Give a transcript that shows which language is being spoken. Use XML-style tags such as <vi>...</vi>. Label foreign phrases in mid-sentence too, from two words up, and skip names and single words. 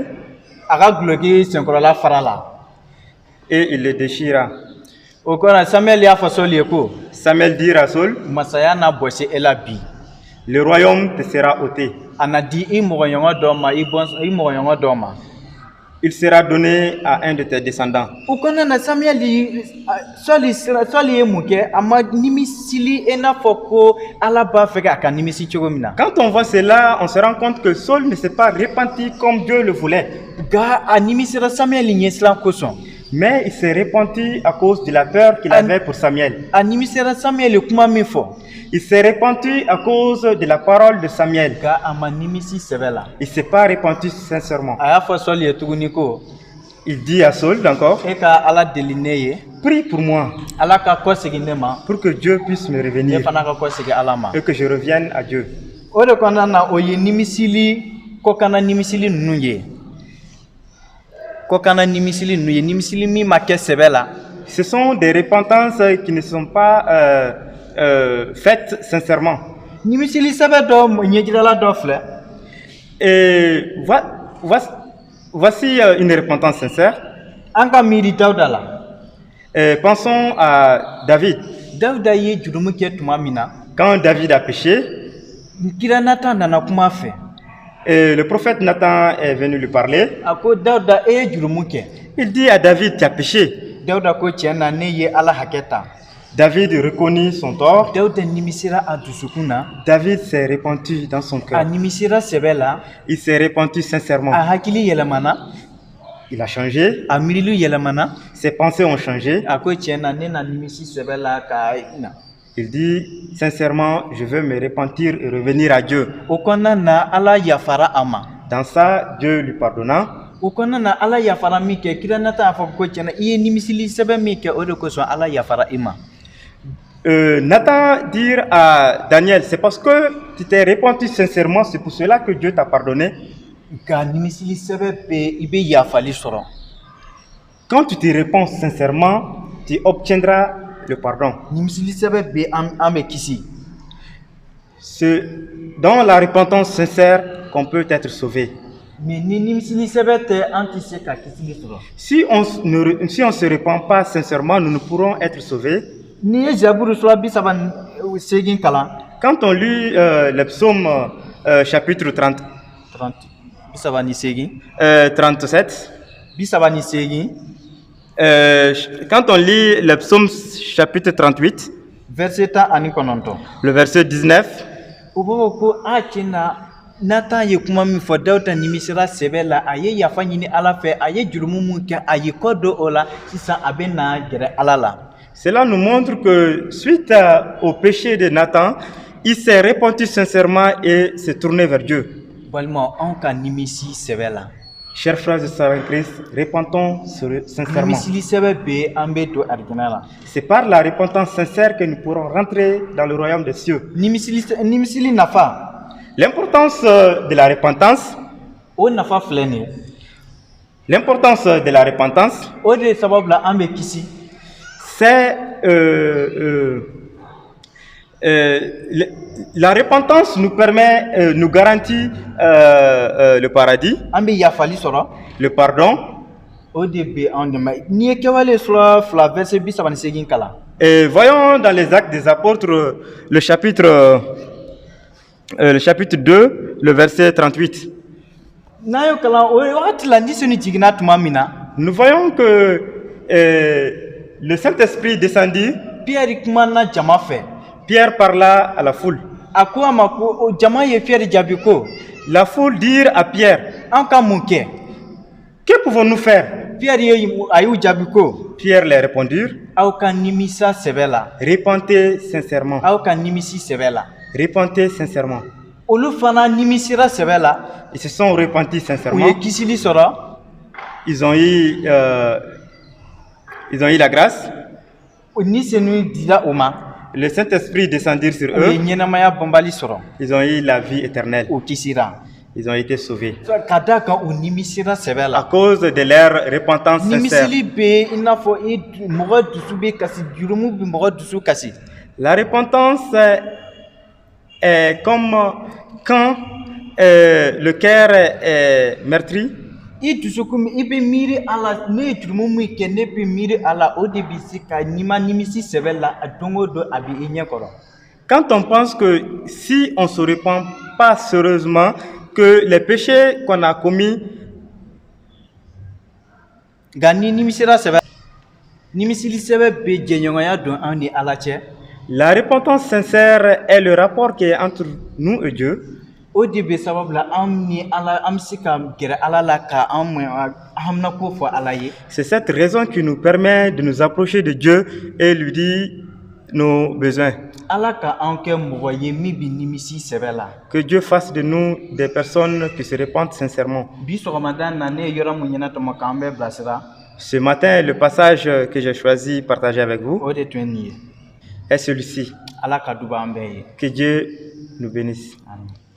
<bm>a ka guloki senkɔrɔla fara la</bm> <fr>et il le déchira.</fr> <bm>o kɔnɔ samuel y'a fɔ sɔli ye ko</bm> <fr>Samuel dit à Saul,</fr> <bm>masaya na bɔsi e la bi</bm> <fr>le royaume te sera ôté.</fr> <bm>a na di i mɔgɔɲɔgɔn dɔ ma i mɔgɔɲɔgɔn dɔ ma</bm> <fr>Il sera donné à un de tes descendants.</fr> <bm>o kɔnɔna na samuel sɔli ye mun kɛ a ma nimisili i n'a fɔ ko ala b'a fɛ k'a ka nimisi cogo min na</bm> <fr>Quand on voit cela, on se rend compte que Saul ne s'est pas repenti comme Dieu le voulait.</fr> <bm>nka a nimisira samuel ɲɛsiran kosɔn</bm> <fr>Mais il s'est repenti à cause de la peur qu'il avait pour Samuel.</fr> <bm>a nimisira samuel ye kuma min fɔ</bm> <fr>Il s'est repenti à cause de la parole de Samuel.</fr> <bm>nka a ma nimisi sɛbɛ la</bm> <fr>Il ne s'est pas repenti sincèrement.</fr> <bm>a y'a fɔ sɔli ye tuguni ko</bm> <fr>Il dit à Saul encore,</fr> <bm>e ka ala deli ne ye</bm> <fr>prie pour moi,</fr> <bm>ala ka kɔsegi ne ma</bm> <fr>pour que Dieu puisse me</fr> <bm>ne</bm> <fr>revenir</fr> <bm>fana ka kɔsegi ala ma</bm> <fr>et que je revienne à Dieu.</fr> <bm>o de kɔnɔna na o ye nimisili kɔkana nimisili ninnu ye kɔkana nimisili ninnu ye nimisili min ma kɛ sɛbɛ la</bm> <fr>Ce sont des repentances qui ne sont pas faites sincèrement.</fr> <bm>nimisili sɛbɛ dɔ ɲɛjirala dɔ filɛ</bm> <fr>Et voici une repentance sincère.</fr> <bm>an ka miiri dawuda la</bm> <fr>Pensons à David.</fr> <bm>dawuda ye jurumu kɛ tuma min na</bm> <fr>Quand David a péché,</fr> <bm>kira natan nana kuma a fɛ</bm> <fr>et le prophète Nathan est venu lui parler.</fr> <bm>a ko dawuda e ye jurumu kɛ</bm> <fr>Il dit à David, tu as péché.</fr> <bm>dawuda ko tiɲɛ na ne ye ala hakɛ ta</bm> <fr>David reconnut son tort.</fr> <bm>dawuda nimisira a dusukun na</bm> <fr>David s'est repenti dans son</fr> <bm>a</bm> <fr>cœur.</fr> <bm>nimisira sɛbɛ la</bm> <fr>Il s'est repenti sincèrement.</fr> <bm>a hakili yɛlɛmana</bm> <fr>Il a changé.</fr> <bm>a miiriliw yɛlɛmana</bm> <fr>Ses pensées ont changé.</fr> <bm>a ko tiɲɛ na ne na nimisi sɛbɛ la ka na</bm> <fr>Il dit sincèrement, je veux me repentir et revenir à Dieu.</fr> <bm>o kɔnɔna na ala yafara a ma</bm> <fr>Dans ça, Dieu lui pardonna.</fr> <bm>o kɔnɔna na ala yafara min kɛ kira nata y'a fɔ ko tiɲɛ na i ye nimisili sɛbɛ min kɛ o de kosɔn ala yafara i ma</bm> <fr>Nathan dit à Daniel, c'est parce que tu t'es repenti sincèrement, c'est pour cela que Dieu t'a pardonné.</fr> <bm>nka nimisili sɛbɛ bɛ i bɛ yafali sɔrɔ</bm> <fr>Quand tu te repens sincèrement, tu obtiendras le pardon.</fr> <bm>nimisili sɛbɛ bɛ an bɛ kisi</bm> <fr>C'est dans la repentance sincère qu'on peut être sauvé.</fr> <bm>mɛ ni nimisili sɛbɛ tɛ an tɛ se ka kisili sɔrɔ</bm> <fr>Si on ne se repent pas sincèrement, nous ne pourrons être sauvés.</fr> <bm>n'i ye zaburu sura 38 kalan</bm> <fr>Quand on lit le psaume chapitre 37, 37 quand on lit le psaume chapitre 38, verset 19 le verset 19,</fr> <bm>o b'a fɔ ko a tiɲɛ na natan ye kuma min fɔ dawuda nimisira sɛbɛ la a ye yafa ɲini ala fɛ a ye jurumu mun kɛ a ye kɔ don o la sisan a bɛ na gɛrɛ ala la</bm> <fr>cela nous montre que suite au péché de Nathan, il s'est repenti sincèrement et s'est tourné vers Dieu.</fr> <bm>balima anw ka nimisi sɛbɛ la</bm> <fr>Chers frères et sœurs en Christ, repentons sincèrement.</fr> <bm>nimisili sɛbɛ bɛ an bɛ don arijinɛ la</bm> <fr>C'est par la repentance sincère que nous pourrons rentrer dans le royaume des cieux.</fr> <bm>nimisili nafa</bm> <fr>L'importance de la repentance,</fr> <bm>o nafa filɛ nin ye</bm> <fr>l'importance de la repentance,</fr> <bm>o de sababu la an bɛ kisi</bm> <fr>c'est la repentance nous permet, nous garantit le paradis,</fr> <bm>an bɛ yafali sɔrɔ</bm> <fr>le pardon.</fr> <bm>o de bɛ anw dɛmɛ n'i ye kɛwale sura 2 verset 38 kalan</bm> <fr>Et voyons dans les Actes des Apôtres le chapitre 2, le verset 38.</fr> <bm>n'a y'o kalan o wagati la ni sɔnni jiginna tuma min na</bm> <fr>Nous voyons que le Saint-Esprit descendit,</fr> <bm>Pierre kumana jama fɛ</bm> <fr>Pierre parla à la foule.</fr> <bm>a ko a ma ko o jama ye Pierre jaabi ko</bm> <fr>La foule dit à Pierre,</fr> <bm>an ka mun kɛ</bm> <fr>que pouvons-nous faire?</fr> <bm>Pierre a y'u jaabi ko</bm> <fr>Pierre leur répondit,</fr> <bm>aw ka nimisa sɛbɛ la</bm> <fr>répentez sincèrement,</fr> <bm>aw ka nimisi sɛbɛ la</bm> <fr>répentez sincèrement.</fr> <bm>olu fana nimisira sɛbɛ la</bm> <fr>Ils se sont repentis</fr> <bm>u</bm> <fr>sincèrement</fr> <bm>ye kisili sɔrɔ</bm> <fr>ils ont eu la grâce.</fr> <bm>ni senu dira o ma</bm> <fr>Le Saint-Esprit descendir sur</fr> <bm>u</bm> <fr>eux.</fr> <bm>ye ɲɛnamaya banbali sɔrɔ</bm> <fr>Ils ont eu la vie éternelle.</fr> <bm>o kisira</bm> <fr>Ils ont été sauvés.</fr> <bm>ka da kan u nimisira sɛbɛ</bm> <fr>À</fr> <bm>la</bm> <fr>cause de leur repentance sincère.</fr> <bm>nimisili bɛ i n'a fɔ mɔgɔ dusu bɛ kasi jurumu bɛ mɔgɔ dusu kasi</bm> <fr>La repentance est comme quand le cœur est meurtri.</fr> <bm>i dusukun i bɛ miiri a la ne ye jurumu min kɛ ne bɛ miiri a la o de bɛ se ka nima nimisi sɛbɛ la a don o don a bɛ i ɲɛ kɔrɔ</bm> <fr>Quand on pense que si on ne se repent pas sérieusement, que les péchés qu'on a commis</fr> <bm>nka ni nimisira sɛbɛ nimisili sɛbɛ bɛ jɛɲɔgɔnya don an ni ala cɛ</bm> <fr>la repentance sincère est le rapport qui est entre nous et Dieu.</fr> <bm>o de bɛ sababu la an ni ala an bɛ se ka gɛrɛ ala la ka an haminako fɔ ala ye</bm> <fr>C'est cette raison qui nous permet de nous approcher de Dieu et lui dire nos besoins.</fr> <bm>ala ka an kɛ mɔgɔ ye min bɛ nimisi sɛbɛ la</bm> <fr>Que Dieu fasse de nous des personnes qui se repentent sincèrement.</fr> <bm>bi sɔgɔmada na ne ye yɔrɔ mun ɲɛna tɔmɔ k'an bɛ bilasira</bm> <fr>Ce matin, le passage que j'ai choisi de partager avec vous</fr> <bm>o de tun ye nin ye</bm> <fr>est celui-ci.</fr> <bm>ala ka duba an bɛɛ ye</bm> <fr>Que Dieu nous bénisse. Amen.</fr>